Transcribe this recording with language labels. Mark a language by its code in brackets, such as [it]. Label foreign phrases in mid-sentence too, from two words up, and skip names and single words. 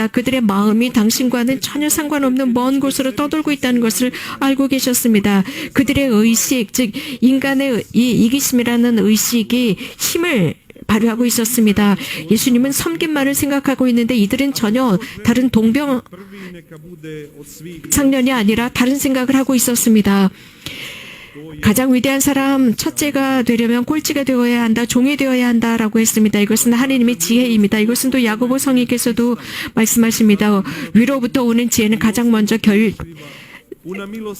[ko] 그들의 마음이 당신과는 전혀 상관없는 먼 곳으로 떠돌고 있다는 것을 알고 계셨습니다. 그들의 의식, 즉 인간의 이 이기심이라는 의식이 힘을 발휘하고 있었습니다. 예수님은 섬김만을 생각하고 있는데 이들은 전혀 다른 동병 [hr] Prvi neka bude od svih [ko] 상련이 아니라 다른 생각을 하고 있었습니다. 가장 위대한 사람 첫째가 되려면 꼴찌가 되어야 한다, 종이 되어야 한다라고 했습니다. 이것은 하나님의 지혜입니다. 이것은 또 야고보 성인께서도 말씀하십니다. 위로부터 오는 지혜는 가장 먼저 [hr] una milost